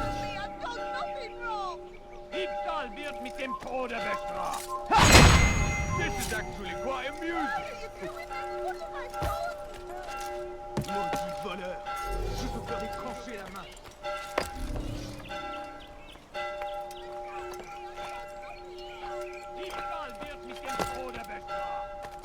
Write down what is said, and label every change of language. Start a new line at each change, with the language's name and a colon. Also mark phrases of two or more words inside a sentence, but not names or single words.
German: Diebstahl wird mit dem Tode bestraft.
English: This is actually quite amusing.
French: Maudit voleur! Je te ferai trancher la main.
German: Diebstahl wird mit dem Tode bestraft.